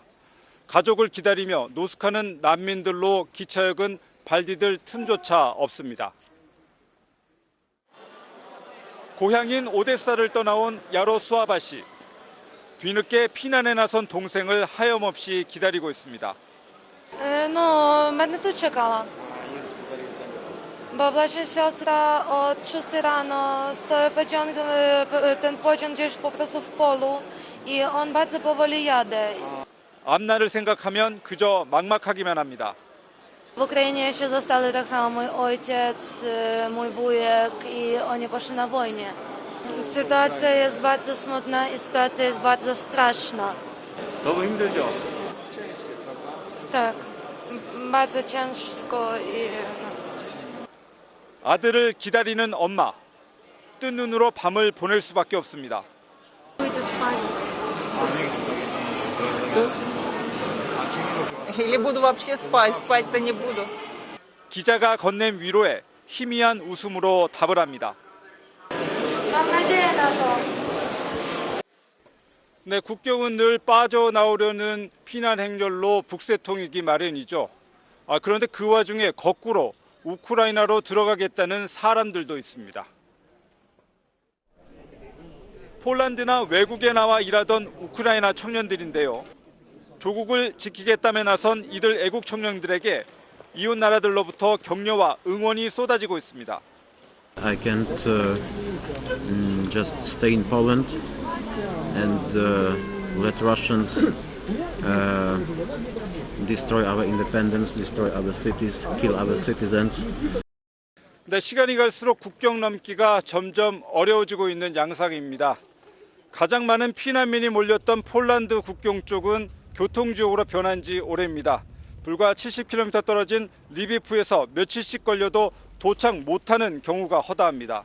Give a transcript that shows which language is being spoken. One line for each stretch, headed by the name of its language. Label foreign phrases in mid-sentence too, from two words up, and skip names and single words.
Korean: 가족을 기다리며 노숙하는 난민들로 기차역은 발디딜 틈조차 없습니다. 고향인 오데사를 떠나온 야로스와바 씨. 뒤늦게 피난에 나선 동생을 하염없이 기다리고 있습니다.
Ukrainian: Мене тут чекала.
Polish: Bo właśnie siostra od 6 rano z pociągiem, ten pociąg gdzieś po prostu w polu i on bardzo powoli jadę.
Korean: 앞날을 생각하면 그저 막막하기만 합니다.
Polish: W Ukrainie jeszcze zostali tak samo mój ojciec, mój wujek i oni poszli na wojnę. Sytuacja jest bardzo smutna i sytuacja jest bardzo straszna.
Korean: 너무 힘들죠?
Polish: Tak, bardzo ciężko i...
Korean: 아들을 기다리는 엄마. 뜬 눈으로 밤을 보낼 수밖에 없습니다.
Russian: Или буду вообще спать, спать-то не буду.
Korean: 기자가 건넨 위로에 희미한 웃음으로 답을 합니다. 네, 국경은 늘 빠져나오려는 피난 행렬로 북새통이기 마련이죠. 그런데 그 와중에 거꾸로 우크라이나로 들어가겠다는 사람들도 있습니다. 폴란드나 외국에 나와 일하던 우크라이나 청년들인데요. 조국을 지키겠다며 나선 이들 애국 청년들에게 이웃 나라들로부터 격려와 응원이 쏟아지고 있습니다.
English: I can't just stay in Poland and let Russians destroy our independence, destroy our cities, kill our citizens.
Korean: 네, 시간이 갈수록 국경 넘기가 점점 어려워지고 있는 양상입니다. 가장 많은 피난민이 몰렸던 폴란드 국경 쪽은 교통지옥으로 변한 지 오래입니다. 불과 70km 떨어진 리비프에서 며칠씩 걸려도 도착 못하는 경우가 허다합니다.